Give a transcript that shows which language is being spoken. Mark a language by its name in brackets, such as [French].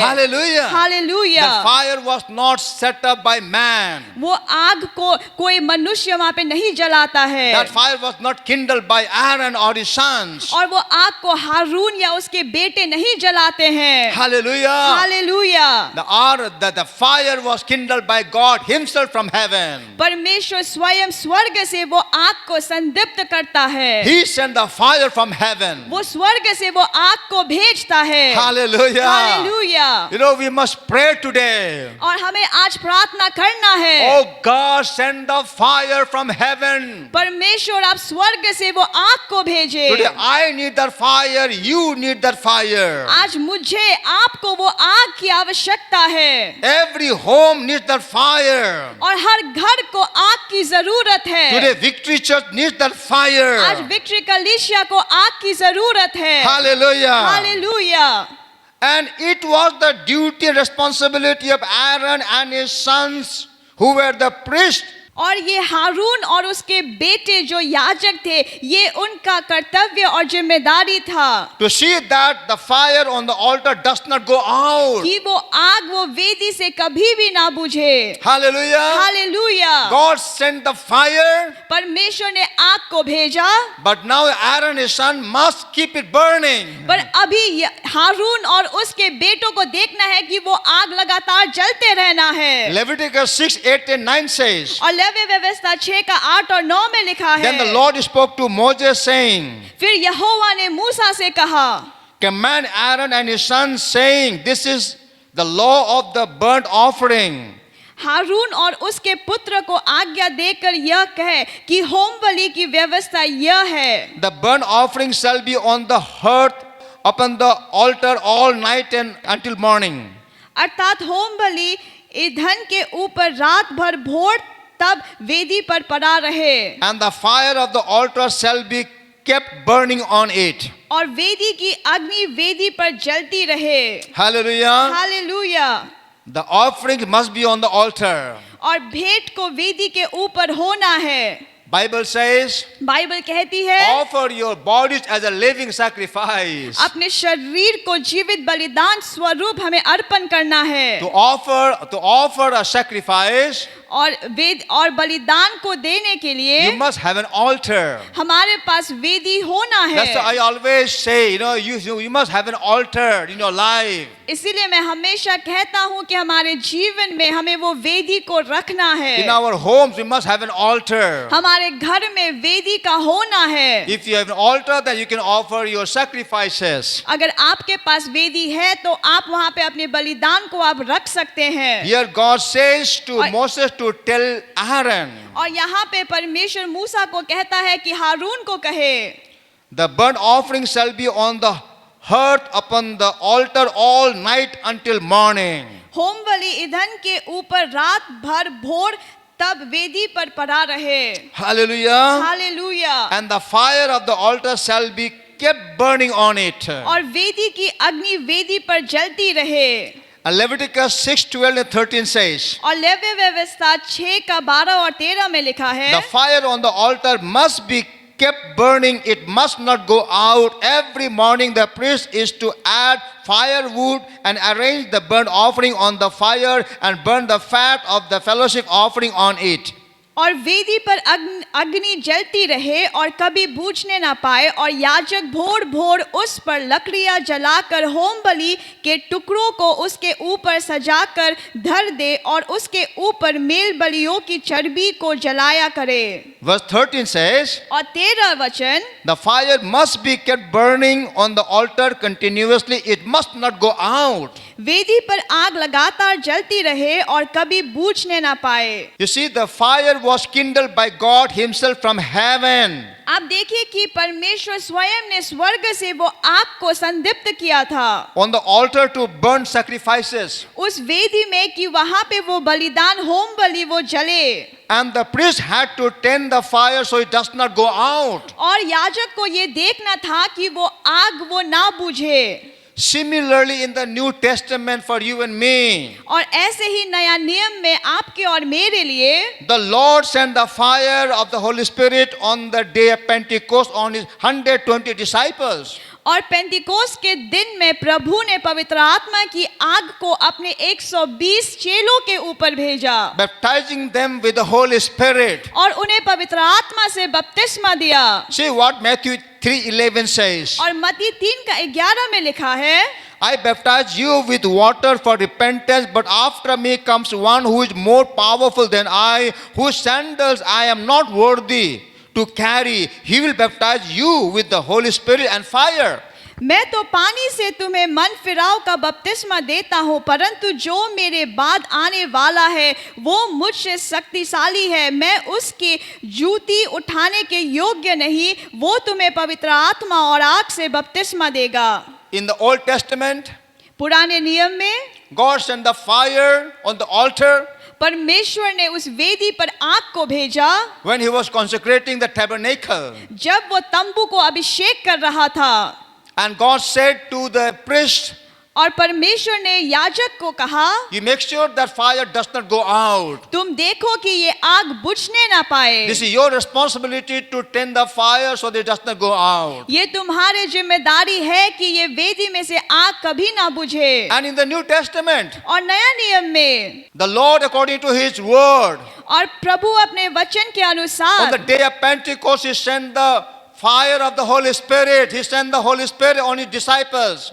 [English] Hallelujah. [Hindi] Hallelujah. [English] The fire was not set up by man. [Hindi] वो आग को कोई मनुष्य वहाँ पे नहीं जलाता है. [English] That fire was not kindled by Aaron or his sons. [Hindi] और वो आग को हारून या उसके बेटे नहीं जलाते हैं. [English] Hallelujah. [Hindi] Hallelujah. [English] The fire was kindled by God himself from heaven. [Hindi] परमेश्वर स्वयं स्वर्ग से वो आग को संदीप्त करता है. [English] He sent the fire from heaven. [Hindi] वो स्वर्ग से वो आग को भेजता है. [English] Hallelujah. [Hindi] Hallelujah. [English] You know, we must pray today. [Hindi] और हमें आज प्रार्थना करना है. [English] Oh God, send the fire from heaven. [Hindi] परमेश्वर आप स्वर्ग से वो आग को भेजे. [English] Today I need that fire, you need that fire. [Hindi] आज मुझे आपको वो आग की आवश्यकता है. [English] Every home needs that fire. [Hindi] और हर घर को आग की जरूरत है. [English] Today Victory Church needs that fire. [Hindi] आज विक्ट्री कलीसिया को आग की जरूरत है. [English] Hallelujah. [Hindi] Hallelujah. [English] And it was the duty and responsibility of Aaron and his sons who were the priests. [Hindi] और ये हारून और उसके बेटे जो याजक थे, ये उनका कर्तव्य और जिम्मेदारी था. [English] To see that the fire on the altar does not go out. [Hindi] कि वो आग वो वेदी से कभी भी ना बुझे. [English] Hallelujah. [Hindi] Hallelujah. [English] God sent the fire, [Hindi] परमेश्वर ने आग को भेजा. [English] but now Aaron his son must keep it burning. [Hindi] पर अभी हारून और उसके बेटों को देखना है कि वो आग लगातार जलते रहना है. [English] Leviticus 6, 8 and 9 says, [Hindi] और लेवी व्यवस्था 6 का 8 और 9 में लिखा है. [English] Then the Lord spoke to Moses saying, [Hindi] फिर यहोवा ने मूसा से कहा, [English] Command Aaron and his sons saying, This is the law of the burnt offering. [Hindi] हारून और उसके पुत्र को आज्ञा देकर यह कहे कि होम बलि की व्यवस्था यह है. [English] The burnt offering shall be on the hearth upon the altar all night and until morning. [Hindi] अर्थात होम बलि ईंधन के ऊपर रात भर भोर तब वेदी पर पड़ा रहे. [English] And the fire of the altar shall be kept burning on it. [Hindi] और वेदी की अग्नि वेदी पर जलती रहे. [English] Hallelujah. [Hindi] Hallelujah. [English] The offering must be on the altar. [Hindi] और भेंट को वेदी के ऊपर होना है. [English] Bible says, [Hindi] बाइबल कहती है, [English] offer your bodies as a living sacrifice. [Hindi] अपने शरीर को जीवित बलिदान स्वरूप हमें अर्पण करना है. [English] To offer a sacrifice, [Hindi] और वेद और बलिदान को देने के लिए [English] you must have an altar. [Hindi] हमारे पास वेदी होना [English] That's why I [Hindi] है. [English] always say, you must have an altar in your life. [Hindi] इसीलिए मैं हमेशा कहता हूँ कि हमारे जीवन में हमें वो वेदी को रखना है. [English] In our homes, we must have an altar. [Hindi] हमारे घर में वेदी का होना है. [English] If you have an altar, then you can offer your sacrifices. [Hindi] अगर आपके पास वेदी है तो आप वहाँ पे अपने बलिदान को आप रख सकते हैं. [English] Here God says to [Hindi] और- [English] Moses to tell Aaron, [Hindi] और यहाँ पे परमेश्वर मूसा को कहता है कि हारून को कहे, [English] the burnt offering shall be on the hearth upon the altar all night until morning. [Hindi] Home बलि ईंधन के ऊपर रात भर भोर तब वेदी पर पड़ा रहे. [English] Hallelujah. [Hindi] Hallelujah. [English] And the fire of the altar shall be kept burning on it. [Hindi] और वेदी की अग्नि वेदी पर जलती रहे. [English] And Leviticus 6, 12 and 13 says, [Hindi] और लेवी व्यवस्था 6 का 12 और 13 में लिखा है, [English] the fire on the altar must be kept burning. It must not go out. Every morning the priest is to add firewood and arrange the burnt offering on the fire and burn the fat of the fellowship offering on it. [Hindi] और वेदी पर अग्नि जलती रहे और कभी बूझने ना पाए, और याजक भोर भोर उस पर लकड़ियां जलाकर होम बलि के टुकड़ों को उसके ऊपर सजाकर धर दे और उसके ऊपर मेल बलियों की चर्बी को जलाया करे। [English] Verse 13 says, [Hindi] और 13 वचन, [English] the fire must be kept burning on the altar continuously. It must not go out. [Hindi] वेदी पर आग लगातार जलती रहे और कभी बूझने ना पाए। [English] You see, the fire was kindled by God Himself from heaven. [Hindi] आप देखिए कि परमेश्वर स्वयं ने स्वर्ग से वो आग को संदीप्त किया था [English] On the altar to burn sacrifices. [Hindi] उस वेदी में कि वहां पे वो बलिदान होम बलि वो जले, [English] And the priest had to tend the fire so it does not go out. [Hindi] और याजक को ये देखना था कि वो आग वो ना बुझे। [English] Similarly, in the New Testament for you and me, [Hindi] और ऐसे ही नया नियम में आपके और मेरे लिए [English] the Lord sent the fire of the Holy Spirit on the day of Pentecost on His 120 disciples. [Hindi] और पेंतिकोस के दिन में प्रभु ने पवित्र आत्मा की आग को अपने 120 चेलों के ऊपर भेजा, [English] Baptizing them with the Holy Spirit. [Hindi] और उन्हें पवित्र आत्मा से बपतिस्मा दिया। [English] See what Matthew 3:11 says. [Hindi] और मत्ती 3:11 में लिखा है, [English] I baptize you with water for repentance, but after me comes one who is more powerful than I, whose sandals I am not worthy to carry. He will baptize you with the Holy Spirit and fire. [Hindi] मैं तो पानी से तुम्हें मन फिराव का बपतिस्मा देता हूँ, परंतु जो मेरे बाद आने वाला है वो मुझसे शक्तिशाली है, मैं उसकी जूती उठाने के योग्य नहीं, वो तुम्हें पवित्र आत्मा और आग से बपतिस्मा देगा। [English] In the Old Testament, [Hindi] पुराने नियम में [English] God sent the fire on the altar [Hindi] परमेश्वर ने उस वेदी पर आग को भेजा [English] when He was consecrating the tabernacle. [Hindi] जब वो तंबू को अभिषेक कर रहा था। [English] And God said to the priest, [Hindi] और परमेश्वर ने याजक को कहा, [English] you make sure that fire does not go out. [Hindi] तुम देखो कि ये आग बुझने ना पाए। [English] This is your responsibility to tend the fire so that it does not go out. [Hindi] ये तुम्हारी जिम्मेदारी है कि ये वेदी में से आग कभी ना बुझे। [English] And in the New Testament, [Hindi] और नया नियम में [English] the Lord, according to His word, [Hindi] और प्रभु अपने वचन के [English] on the [Hindi] अनुसार [English] day of Pentecost, He sent the fire of the Holy Spirit. He sent the Holy Spirit on His disciples.